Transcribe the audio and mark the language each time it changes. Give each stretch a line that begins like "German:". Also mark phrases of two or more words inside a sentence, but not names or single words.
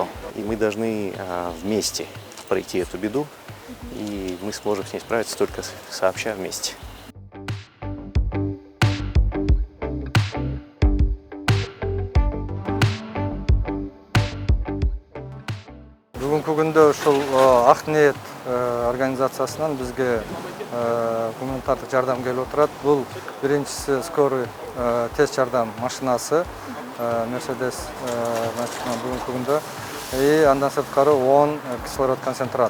Russian: И мы должны вместе пройти эту беду, и мы сможем с ней справиться только сообща вместе.
Kyrgyz: Бүгінгі күнде ушул Ак ниет организациясынан бизге гуманитардык жардам келип отурат. Бул биринчиси скорый тез жардам машинасы Mercedes бүгүнкү күндө и андан сырткары 10 кислород концентрат.